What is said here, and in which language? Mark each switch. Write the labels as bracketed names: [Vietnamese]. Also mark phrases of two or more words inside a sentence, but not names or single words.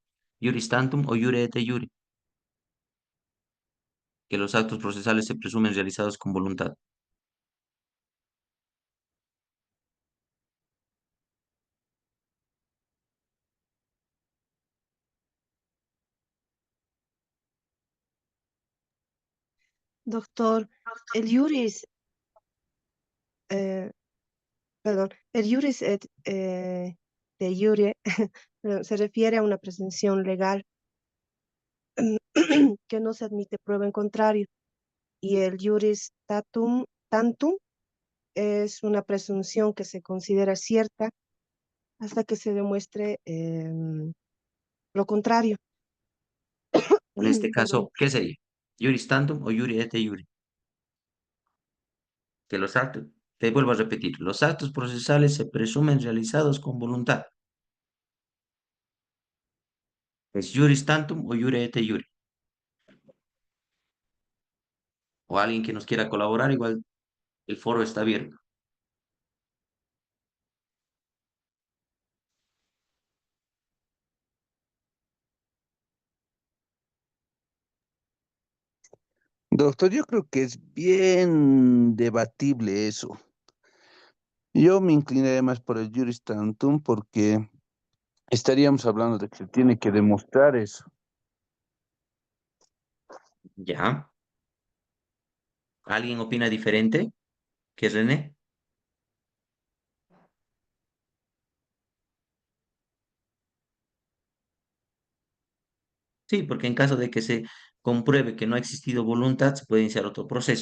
[Latin] ¿Iuris tantum o iure et iure? [Spanish] Que los actos procesales se presumen realizados con voluntad. Doctor, el juris, eh, perdón, el [Latin] juris de jure [Spanish] se refiere a una presunción legal que no se admite prueba en contrario, y el [Latin] juris tantum [Spanish] es una presunción que se considera cierta hasta que se demuestre lo contrario. En este Perdón. caso, ¿qué sería? [Latin] ¿Iuris tantum o iure et iure? [Spanish] Que los actos, te vuelvo a repetir, los actos procesales se presumen realizados con voluntad. [Latin] ¿Es iuris tantum o iure et iure? [Spanish] O alguien que nos quiera colaborar, igual el foro está abierto. Doctor, yo creo que es bien debatible eso. Yo me inclinaría más por el [Latin] juris tantum [Spanish] porque estaríamos hablando de que se tiene que demostrar eso. ¿Ya? ¿Alguien opina diferente que René? Sí, porque en caso de que se compruebe que no ha existido voluntad, se puede iniciar otro proceso.